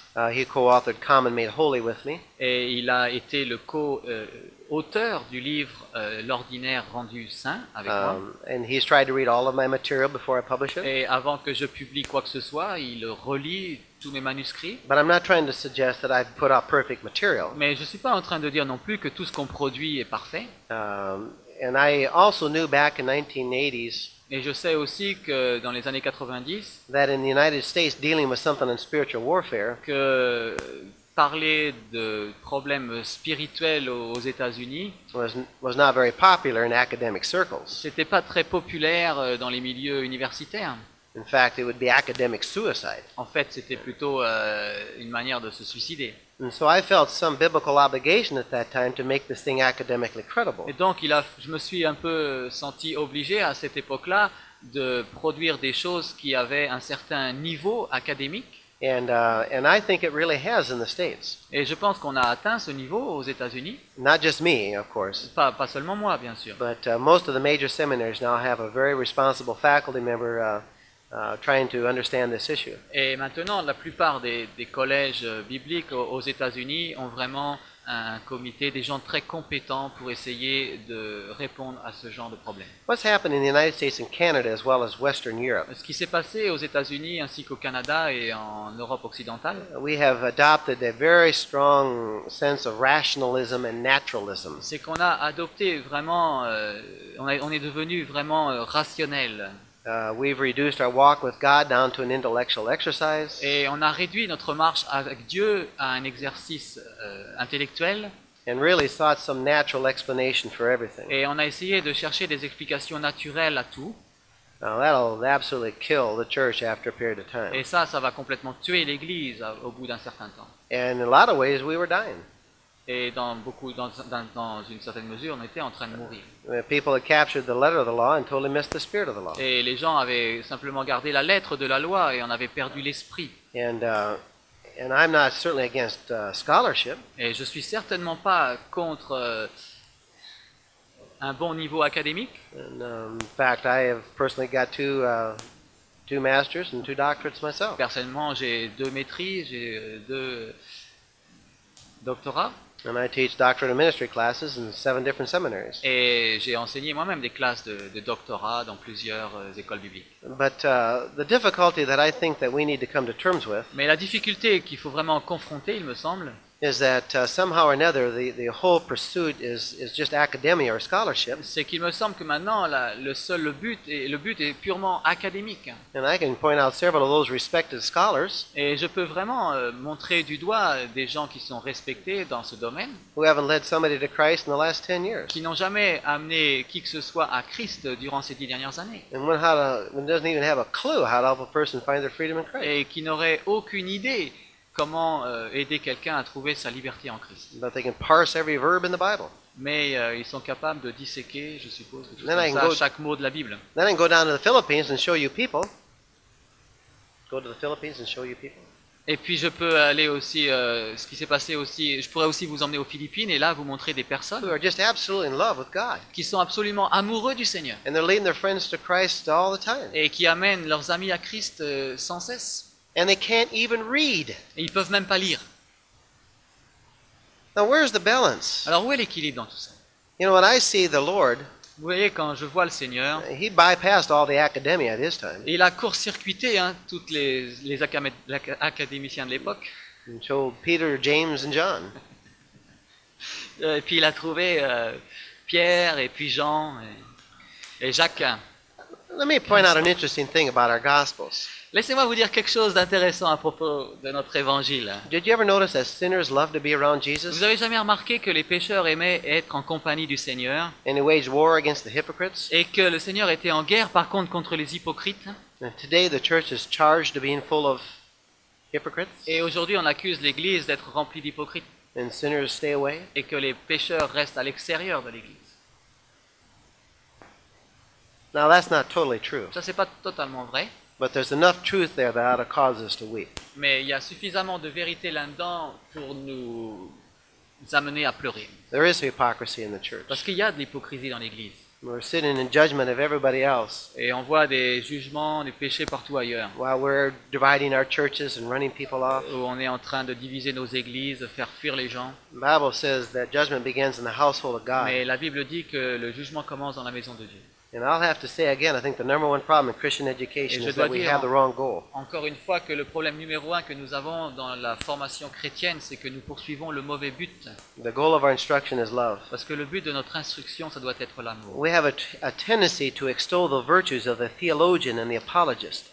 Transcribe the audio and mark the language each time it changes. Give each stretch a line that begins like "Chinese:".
English: He co-authored Common Made Holy with me.
French: Et il a été le auteur du livre L'ordinaire rendu saint avec moi.
English: And he's tried to read all of my material before I publish it.
French: Et avant que je publie quoi que ce soit, il relit tous mes manuscrits.
English: But I'm not trying to suggest that I've put out perfect material.
French: Mais je ne suis pas en train de dire non plus que tout ce qu'on produit est parfait.
English: And I also knew back in 1980s
French: Et je sais aussi que dans les années 90,
English: that in the United States, dealing with something in spiritual warfare
French: que parler de problèmes spirituels aux États-Unis,
English: was not very popular in academic circles.
French: c'était pas très populaire dans les milieux universitaires.
English: In fact, it would be academic suicide.
French: En fait, c'était plutôt une manière de se suicider.
English: And so I felt some biblical obligation at that time to make this thing academically credible.
French: Et donc, je me suis un peu senti obligé à cette époque-là de produire des choses qui avaient un certain niveau académique.
English: And I think it really has in the States.
French: Et je pense qu'on a atteint ce niveau aux États-Unis.
English: Not just me, of course,
French: Pas seulement moi, bien sûr.
English: but most of the major seminaries now have a very responsible faculty member trying to understand this issue.
French: Et maintenant, la plupart des collèges bibliques aux États-Unis ont vraiment un comité, des gens très compétents pour essayer de répondre à ce genre de problème.
English: What's happened in the United States and Canada as well as Western Europe?
French: Ce qui s'est passé aux États-Unis ainsi qu'au Canada et en Europe occidentale,
English: We have adopted a very strong sense of rationalism and naturalism.
French: c'est qu'on a adopté vraiment, on est devenu vraiment rationnel.
English: We've reduced our walk with God down to an intellectual exercise.
French: Et on a réduit notre marche avec Dieu à un exercice intellectuel.
English: And really sought some natural explanation for everything.
French: Et on a essayé de chercher des explications naturelles à tout.
English: Now that'll absolutely kill the church after a period of time.
French: Et ça va complètement tuer l'Église au bout d'un certain temps.
English: And in a lot of ways, we were dying.
French: Et dans une certaine mesure, on était en train de mourir.
English: People had captured the letter of the law and totally missed the spirit of the law.
French: Et les gens avaient simplement gardé la lettre de la loi et on avait perdu l'esprit.
English: And I'm not certainly against scholarship.
French: Et je suis certainement pas contre un bon niveau académique.
English: And, in fact, I have personally got two masters and 2 doctorates myself.
French: Personnellement, j'ai 2 maîtrises, j'ai 2 doctorats.
English: And I teach doctorate of ministry classes in 7 different seminaries.
French: Et j'ai enseigné moi-même des classes de doctorat dans plusieurs écoles bibliques.
English: But the difficulty that I think that we need to come to terms with
French: Mais la difficulté qu'il faut vraiment confronter, il me semble,
English: is that somehow or another the whole pursuit is just academia or scholarship.
French: c'est qu'il me semble que maintenant le but est purement académique.
English: And I can point out several of those respected scholars
French: Et je peux vraiment montrer du doigt des gens qui sont respectés dans ce domaine,
English: who haven't led somebody to Christ in the last 10 years.
French: qui n'ont jamais amené qui que ce soit à Christ durant ces 10 dernières années,
English: And one doesn't even have a clue how to help a person find their freedom in Christ.
French: et qui n'auraient aucune idée comment aider quelqu'un à trouver sa liberté en Christ.
English: But they can parse every verb in the Bible.
French: Mais ils sont capables de disséquer, je suppose, quelque chose
English: Then I
French: comme
English: can
French: ça,
English: go-
French: chaque mot de la Bible.
English: Then I can go down to the Philippines and show you people. Go to the Philippines and show you people.
French: Et puis je peux aller aussi, ce qui s'est passé aussi, je pourrais aussi vous emmener aux Philippines et là vous montrer des
English: Who
French: personnes
English: are just absolutely in love with God.
French: qui sont absolument amoureux du Seigneur
English: And they're leading their friends to Christ all the time.
French: et qui amènent leurs amis à Christ sans cesse.
English: And they can't even read.
French: Et ils peuvent même pas lire.
English: Now where's the balance?
French: Alors où est l'équilibre dans tout ça?
English: You know, when I see the Lord,
French: Vous voyez, quand je vois le Seigneur,
English: He bypassed all the academia at His time
French: il a court-circuité toutes les académiciens de l'époque.
English: and told Peter, James, and John,
French: Et puis il a trouvé Pierre et puis Jean et Jacques.
English: let me point out an interesting thing about our Gospels.
French: Laissez-moi vous dire quelque chose d'intéressant à propos de notre évangile.
English: Did you ever notice that sinners love to be around
French: Vous
English: Jesus?
French: avez jamais remarqué que les pécheurs aimaient être en compagnie du Seigneur
English: And He waged war against the hypocrites?
French: et que le Seigneur était en guerre par contre les hypocrites?
English: And today the church is charged to being full of hypocrites,
French: Et aujourd'hui on accuse l'Église d'être remplie d'hypocrites
English: and sinners stay away.
French: et que les pécheurs restent à l'extérieur de l'Église.
English: Now that's not totally true,
French: Ça c'est pas totalement vrai,
English: but there's enough truth there that ought to cause us to weep.
French: mais il y a suffisamment de vérité là-dedans pour nous amener à pleurer.
English: There is hypocrisy in the church.
French: Parce qu'il y a de l'hypocrisie dans l'Église.
English: We're sitting in judgment of everybody else
French: Et on voit des jugements, des péchés partout ailleurs.
English: while we're dividing our churches and running people off.
French: Où on est en train de diviser nos églises, de faire fuir les gens.
English: The Bible says that judgment begins in the household of God.
French: Mais la Bible dit que le jugement commence dans la maison de Dieu.
English: And I'll have to say again, I think the number one problem in Christian education
French: Et je
English: is that
French: dois
English: we
French: dire-
English: have the wrong goal.
French: Encore une fois que le problème numéro 1 que nous avons dans la formation chrétienne, c'est que nous poursuivons le mauvais but.
English: The goal of our instruction is love.
French: Parce que le but de notre instruction, ça doit être l'amour.
English: We have a tendency to extol the virtues of the theologian and the apologist.